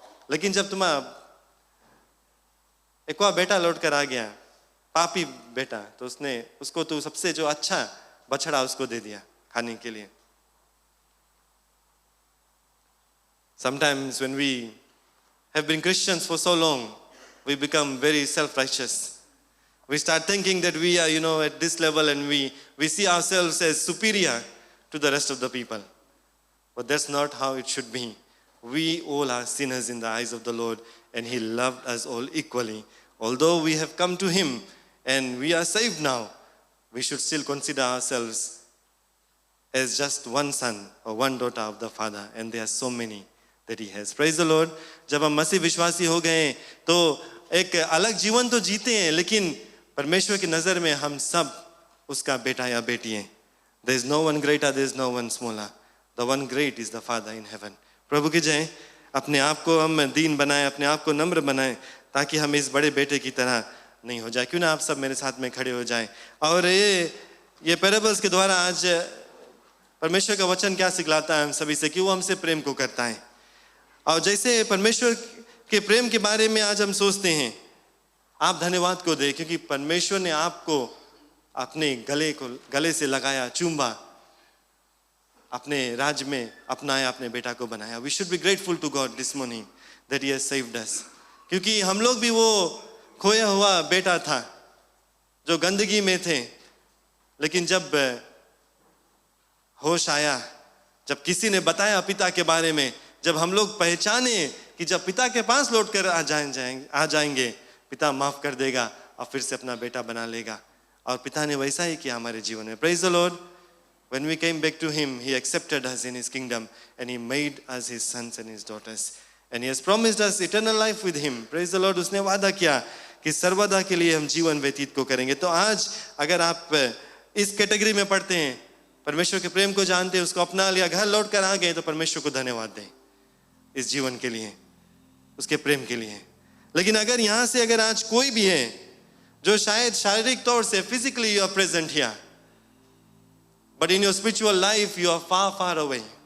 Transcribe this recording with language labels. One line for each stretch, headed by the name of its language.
Hindi: लेकिन जब तुम्हारा एक बेटा लौट कर आ गया, पापी बेटा, तो उसको तू सबसे जो अच्छा बछड़ा उसको दे दिया खाने के लिए.
English: Sometimes when we have been Christians for so long, we become very self-righteous. We start thinking that we are, at this level, and we see ourselves as superior to the rest of the people. But that's not how it should be. We all are sinners in the eyes of the Lord, and He loved us all equally. Although we have come to Him and we are saved now, we should still consider ourselves as just one son or one daughter of the Father, and there are so many that He has. Praise the Lord.
Hindi: जब हम मसीह विश्वासी हो गए तो एक अलग जीवन तो जीते हैं, लेकिन परमेश्वर की नजर में हम सब उसका बेटा या बेटी हैं.
English: There is no one greater, there is no one smaller. The one great is the Father in heaven.
Hindi: प्रभु की जय. अपने आप को हम दीन बनाएं, अपने आप को नम्र बनाएं, ताकि हम इस बड़े बेटे की तरह नहीं हो जाए. क्यों ना आप सब मेरे साथ में खड़े हो जाएं. और ये पैराबल्स के द्वारा आज परमेश्वर का वचन क्या सिखलाता है हम सभी से, कि वो हमसे प्रेम को करता है. और जैसे परमेश्वर के प्रेम के बारे में आज हम सोचते हैं, आप धन्यवाद को दें, क्योंकि परमेश्वर ने आपको अपने गले से लगाया, चूमा, अपने राज्य में अपनाया, अपने बेटा को बनाया.
English: We should be grateful to God this morning that he has saved us.
Hindi: क्योंकि हम लोग भी वो खोया हुआ बेटा था जो गंदगी में थे, लेकिन जब होश आया, जब किसी ने बताया पिता के बारे में, जब हम लोग पहचाने कि जब पिता के पास लौट कर आ जाएंगे, पिता माफ कर देगा और फिर से अपना बेटा बना लेगा. और पिता ने वैसा ही किया हमारे जीवन में.
English: Praise the Lord. When we came back to Him, He accepted us in His kingdom and He made us His sons and His daughters. And He has promised us eternal life with Him. Praise the Lord.
Hindi: उसने वादा किया कि सर्वदा के लिए हम जीवन व्यतीत को करेंगे. तो आज अगर आप इस कैटेगरी में पढ़ते हैं, परमेश्वर के प्रेम को जानते हैं, उसको अपना लिया, घर लौट कर आ गए, तो परमेश्वर को धन्यवाद दें इस जीवन के लिए, उसके प्रेम के लिए. लेकिन अगर यहाँ से अगर आज कोई भी है जो शायद शारीरिक तौर से
English: Physically you are present here, but in your spiritual life you are far far away.